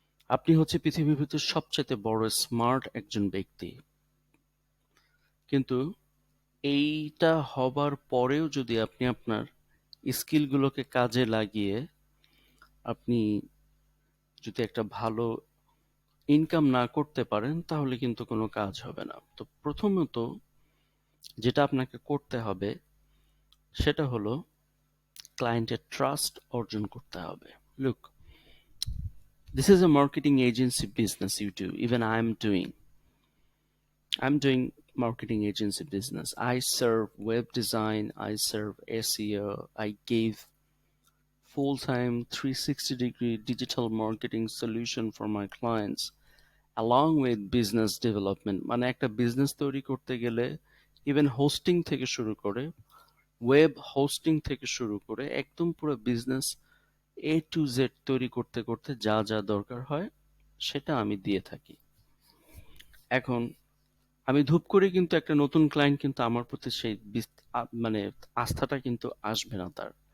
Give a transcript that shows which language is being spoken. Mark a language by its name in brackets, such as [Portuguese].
[Bangla] আপনি হচ্ছে পৃথিবীর ভিতর সবচেয়ে বড় স্মার্ট একজন ব্যক্তি, কিন্তু এইটা হবার পরেও যদি আপনি আপনার স্কিলগুলোকে কাজে লাগিয়ে আপনি যদি একটা ভালো ইনকাম না করতে পারেন তাহলে কিন্তু কোনো কাজ হবে না। তো প্রথমত যেটা আপনাকে করতে হবে সেটা হলো ক্লায়েন্টের ট্রাস্ট অর্জন করতে হবে। [English] Look, this is a marketing agency business you do, even I'm doing marketing agency business. I serve web design, I serve SEO, I gave full-time 360-degree digital marketing solution for my clients along with business development। [Bangla] মানে একটা business তৈরি করতে গেলে even hosting থেকে শুরু করে, web hosting থেকে শুরু করে একদম পুরো বিজনেস A to Z তৈরি করতে করতে যা যা দরকার হয় সেটা আমি দিয়ে থাকি। এখন আমি ধুপ করে কিন্তু একটা নতুন ক্লায়েন্ট কিন্তু আমার প্রতি সেই মানে আস্থাটা কিন্তু আসবে না তার।